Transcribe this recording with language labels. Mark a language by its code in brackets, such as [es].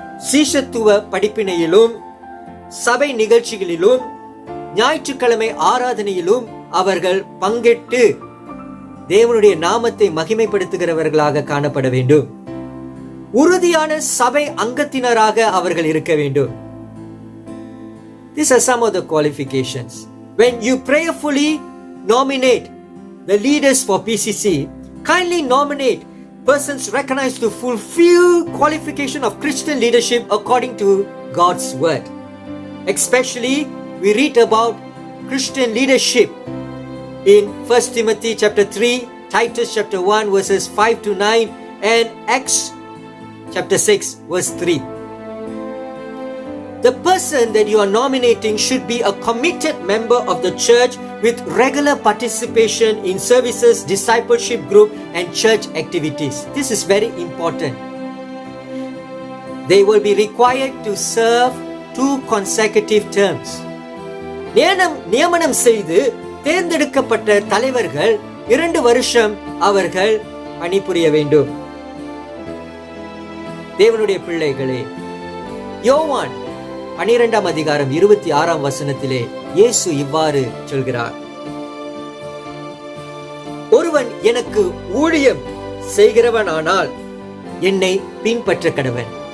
[ta] சீஷத்துவ படிப்பினையிலும் சபை நிகழ்ச்சிகளிலும் ஞாயிற்றுக்கிழமை ஆராதனையிலும் அவர்கள் பங்கேற்று தேவனுடைய நாமத்தை மகிமைப்படுத்துகிறவர்களாக காணப்பட வேண்டும். உறுதியான சபை அங்கத்தினராக அவர்கள் இருக்க வேண்டும். [en] These are some of the qualifications. When you prayerfully nominate the leaders for PCC, kindly nominate persons recognized to fulfill qualification of Christian leadership according to God's word. Especially we read about Christian leadership in 1 Timothy chapter 3, Titus chapter 1 verses 5 to 9 and Acts chapter 6 verse 3. The person that you are nominating should be a committed member of the church with regular participation in services, discipleship group and church activities. This is very important. They will be required to serve 2 consecutive terms. [ta] நியமனம் செய்து தேர்ந்தெடுக்கப்பட்ட தலைவர்கள் 2 வருஷம் அவர்கள் பணிபுரிய வேண்டும். தேவனுடைய பிள்ளைகளே, யோவான் 12ஆம் அதிகாரம் 26ஆம் வசனத்திலே இயேசு இவ்வாறு சொல்கிறார், ஒருவன் எனக்கு ஊழியம் செய்கிறவனானால் என்னை பின்பற்ற கடவன்.